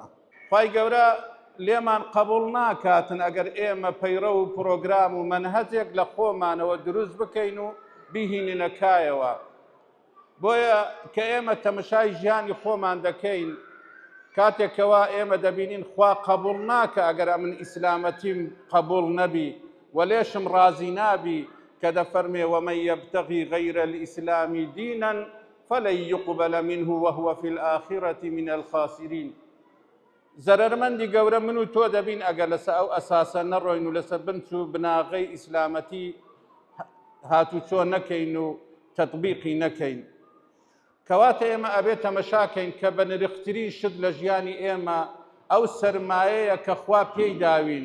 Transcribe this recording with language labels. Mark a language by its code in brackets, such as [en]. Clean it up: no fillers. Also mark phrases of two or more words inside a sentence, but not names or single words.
[ckb] خوای گەورە لێمان قبول ناکاتن ئەگەر ئێمە پەیڕە و پرۆگرام و منهەجێک لە خۆمانەوە دروست بکەین و بیهینەکایەوە. بۆیە کە ئێمە تەمەشای ژیانی خۆمان دەکەین کاتێکەوە ئێمە دەبینین خوا قبول ناکە ئەگەر من ئیسلامەتیم قبول نەبی و لێشم ڕازی نابی کە دەفەرمێ [ar] ومن يبتغي غير الإسلام دينا فلن يقبل منه وهو في الآخرة من الخاسرين. [ckb] زەرەرمەندی گەورە من و تۆ دەبین ئەگەر لەسەر ئەو ئەساسە نەڕۆین و لەسەر بنچ و بناغەی ئیسلامەتی هاتوچۆ نەکەین و تەطبیقی نەکەین. کەواتە ئێمە ئەبێت تەمەشاکەین کە بە نرخترین شت لە ژیانی ئێمە ئەو سەرمایەیە کە خوا پێی داوین.